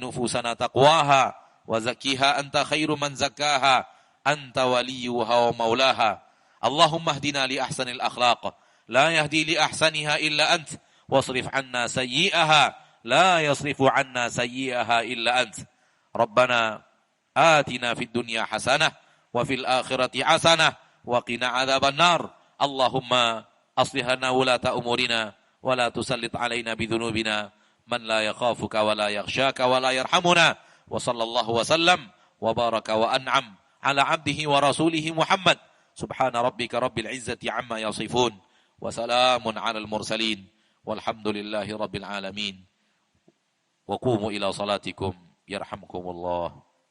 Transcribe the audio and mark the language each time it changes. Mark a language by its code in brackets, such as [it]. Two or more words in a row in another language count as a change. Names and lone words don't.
[ar] نفوسنا تقواها وزكها أنت خير من زكاها أنت وليها ومولاها اللهم اهدنا لأحسن الأخلاق لا يهدي لأحسنها إلا أنت واصرف عنا سيئها لا يصرف عنا سيئها إلا أنت ربنا آتنا في الدنيا حسنة وفي الآخرة حسنة و وقنا عذاب النار اللهم أصلح لنا ولاة أمورنا ولا تسلط علينا بذنوبنا من لا يخافك ولا يخشاك ولا يرحمنا وصلى الله وسلم وبارك وأنعم على عبده ورسوله محمد سبحان ربك رب العزة عما يصفون وسلام على المرسلين والحمد لله رب العالمين وقوموا إلى صلاتكم يرحمكم الله